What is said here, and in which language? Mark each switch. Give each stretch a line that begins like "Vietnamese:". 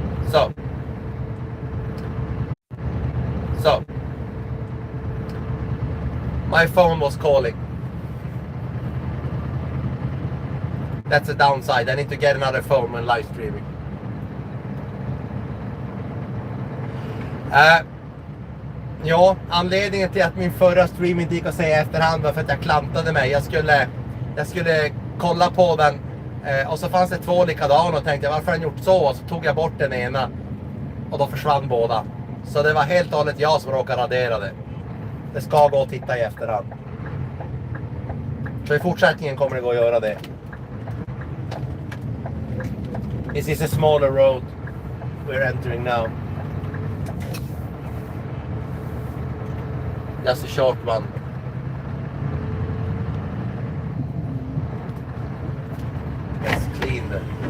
English: So my phone was calling. That's a downside. I need to get another phone when live streaming.
Swedish: Ja, anledningen till att min förra stream inte gick att säga i efterhand var för att jag klantade mig. Jag skulle kolla på den och så fanns det två likadana och tänkte varför har han gjort så? Och så tog jag bort den ena och då försvann båda. Så det var helt och hållet jag som råkade radera det. Det ska gå att titta i efterhand. Så i fortsättningen kommer det gå att göra det.
English: This is a smaller road we're entering now. Just a short one. Let's clean the...